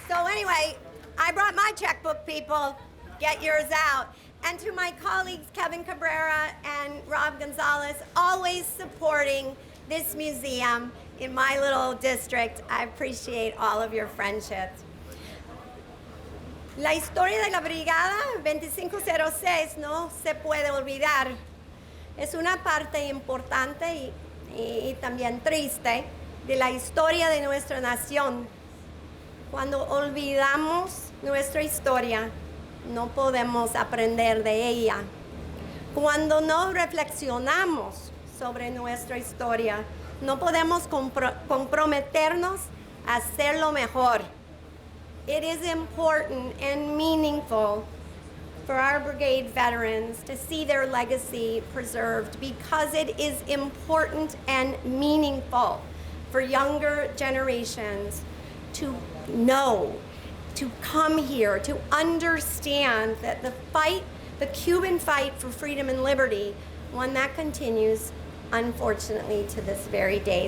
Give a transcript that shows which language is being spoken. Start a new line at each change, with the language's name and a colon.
English: Anyway, I brought my checkbook, people. Get yours out. And to my colleagues, Kevin Cabrera and Rob Gonzalez, always supporting this museum in my little district. I appreciate all of your friendships.
Spanish: La historia de la Brigada 2506 no se puede olvidar. Es una parte importante y también triste de la historia de nuestra nación. Cuando olvidamos nuestra historia, no podemos aprender de ella. Cuando no reflexionamos sobre nuestra historia, no podemos comprometernos a hacerlo mejor.
English: It is important and meaningful for our brigade veterans to see their legacy preserved, because it is important and meaningful for younger generations to know, to come here, to understand that the fight, the Cuban fight for freedom and liberty, one that continues, unfortunately, to this very day.